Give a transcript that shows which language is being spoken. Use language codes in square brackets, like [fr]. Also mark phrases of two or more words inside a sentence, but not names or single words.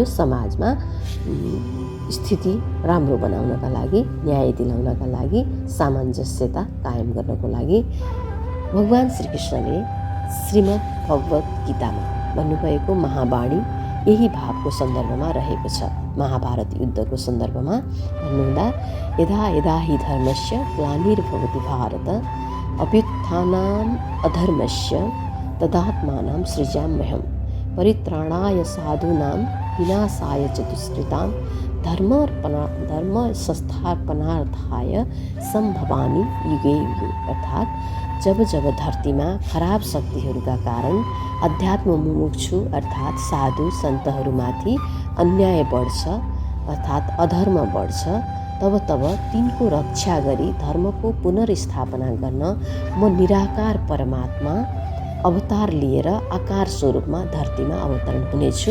[ne] समाजमा स्थिति राम्रो बनाउनका लागि, न्याय दिलाउनका लागि, सामञ्जस्यता कायम गर्नको लागि भगवान श्रीकृष्णले श्रीमद् भगवत गीतामा भन्नुभएको महावाणी यही भावको सन्दर्भमा रहेको छ। महाभारत युद्धको सन्दर्भमा भन्नुहुँदा [sa] यदा यदा हि धर्मस्य ग्लानिर्भवति भारत अभ्युत्थानाम् अधर्मस्य तदात्मानं सृजाम्यहम् परित्राणाय साधूनां विनाशाय च दुष्कृतां धर्म संस्थापनार्थाय संभवामि युगे युगे। [ne] अर्थात् जब जब धरतीमा खराब शक्तिहरूका कारण अध्यात्म मुमुक्षु अर्थात् साधु सन्तहरूमाथि अन्याय बढ्छ अर्थात् अधर्म बढ्छ, तब तब तिनको रक्षा गरी धर्मको पुनर्स्थापना गर्न म निराकार परमात्मा अवतार लिएर आकार स्वरूपमा धरतीमा अवतरण हुनेछु।